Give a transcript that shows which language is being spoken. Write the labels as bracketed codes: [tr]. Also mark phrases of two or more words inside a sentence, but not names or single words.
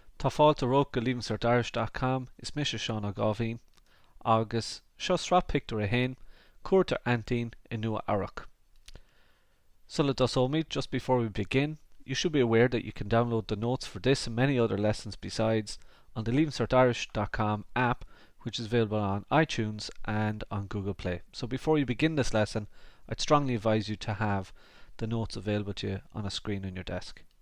[ga] Tá fáilte rug go Leavingcertirish.com is mis Seán Gávin agus seo Sraith Pictiúr a hain Cuairt Aintín in Nua-Eabhrac. [en] So let us all meet. Just before we begin, you should be aware that you can download the notes for this and many other lessons besides on the Leavingcertirish.com app, which is available on iTunes and on Google Play. So before you begin this lesson, I'd strongly advise you to have the notes available to you on a screen on your desk.